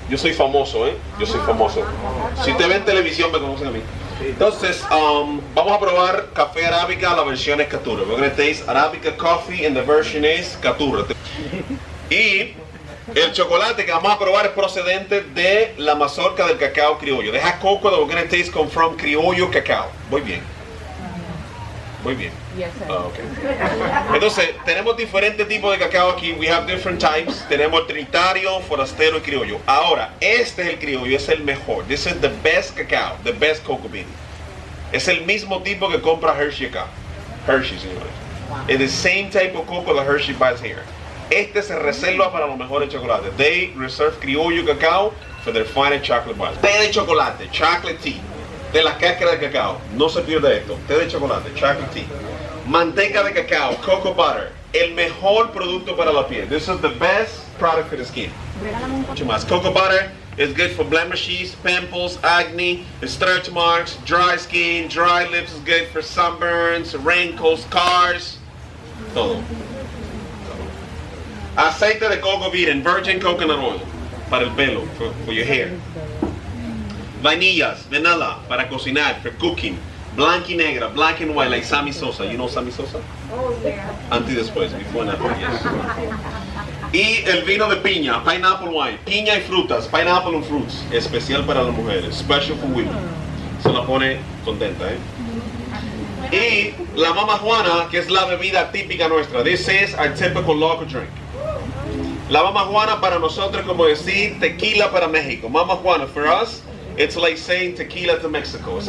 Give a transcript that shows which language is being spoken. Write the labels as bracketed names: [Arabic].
[Spanish] Yo soy famoso, Yo soy famoso. Si usted ve en televisión, me conocen a mí. Entonces, vamos a probar café arábica, la versión es Caturra. [English] We're going to taste Arabica coffee and the version is Caturra. [Spanish] Y el chocolate que vamos a probar es procedente de la mazorca del cacao criollo. [English] Deja coco that we're going to taste come from criollo cacao. [Spanish] Muy bien. Muy bien. Okay. Entonces, tenemos diferentes tipos de cacao aquí. [English] We have different types. [Spanish] Tenemos el trinitario, forastero y criollo. Ahora, este es el criollo, es el mejor. [English] This is the best cacao, the best cocoa bean. [Spanish] Es el mismo tipo que compra Hershey acá. Hershey, señores. [English] It's the same type of cocoa that Hershey buys here. [Spanish] Este se reserva para los mejores chocolates. [English] They reserve criollo cacao for their finest chocolate bars. [Spanish] Té de chocolate, [English] chocolate tea. [Spanish] De las cáscaras de cacao, no se pierde esto. Té de chocolate, [English] chocolate tea. [Spanish] Manteca de cacao, [English] cocoa butter. [Spanish] El mejor producto para la piel. [English] This is the best product for the skin. [Spanish] Mucho más. [English] Cocoa butter is good for blemishes, pimples, acne, stretch marks, dry skin, dry lips is good for sunburns, wrinkles, scars. [Spanish] Todo. Aceite de coco virgen, [English] virgin coconut oil. [Spanish] Para el pelo, [English] for your hair. [Spanish] Vainillas, [English] vanilla, [Spanish] para cocinar, [English] for cooking. [Spanish] Blanca y negra, [English] black and white, like Sammy Sosa. You know Sammy Sosa? Oh, yeah. [Spanish] Antes y después, [English] before and after, yes. [Spanish] Y el vino de piña, [English] pineapple wine. [Spanish] Piña y frutas, [English] pineapple and fruits. [Spanish] Especial para las mujeres, [English] special for women. [Spanish] Se la pone contenta, Y la Mama Juana, que es la bebida típica nuestra. [English] This is our typical local drink. [Spanish] La Mama Juana para nosotros como decir tequila para México. [English] Mama Juana, for us, it's like saying tequila to Mexico.